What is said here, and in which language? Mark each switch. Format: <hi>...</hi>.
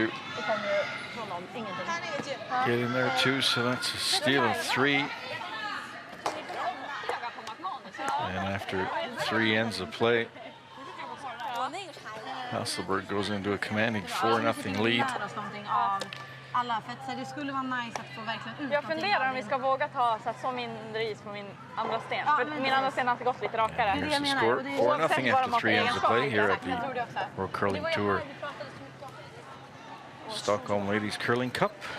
<sv>Det kommer ju från någon, ingenting.</sv> <en>get in there too, so that's a steal of 3. And after 3 ends of play, Hasselborg goes into a commanding 4-0 lead.</en> <sv>Alla, för det skulle vara nice att få verkligen ut. Jag funderar om vi ska våga ta så mindre is på min andra sten. För min andra sten har alltid gått lite rakare.</sv> <en>Here's the score, 4-0 after 3 ends of play here at the World Curling Tour Stockholm Ladies Curling Cup.</en>